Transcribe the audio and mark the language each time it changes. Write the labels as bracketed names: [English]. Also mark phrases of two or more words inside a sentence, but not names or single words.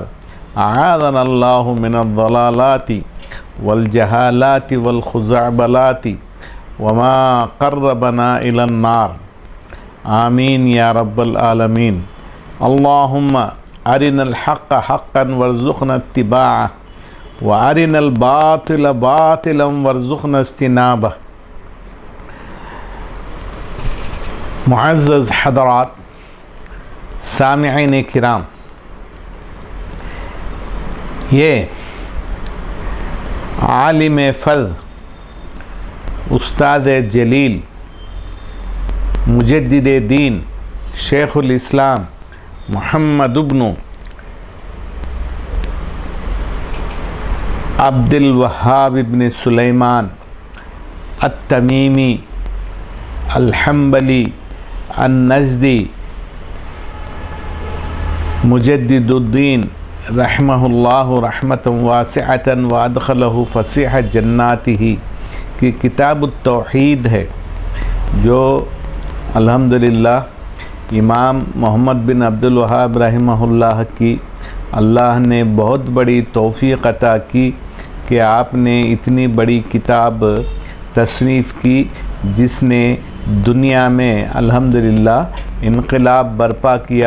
[Arabic] أعاذنا الله من الضلالات والجهالات والخزعبلات وما قرّبنا إلى النار. آمين يا رب العالمين. اللهم أرنا الحق حقا وارزقنا اتباعه وأرنا الباطل باطلا وارزقنا اجتنابه. [Urdu] معزز حضرات، سامعین کرام، یہ عالم فاضل استاد جلیل مجدد دین شیخ الاسلام محمد ابن अब्दुल वहाब इब्न सुलेमान अत-तमीमी अल-हम्बली अन-नज़दी [Arabic] مجدد الدين رحمه الله رحمة واسعة وأدخله فسيح جناته [Urdu] کی کتاب توحید ہے، جو الحمدللہ امام محمد بن عبد الوہاب رحمہ اللہ کی اللہ نے بہت بڑی توفیق عطا کی کہ آپ نے اتنی بڑی کتاب تصنیف کی جس نے دنیا میں الحمدللہ انقلاب برپا کیا.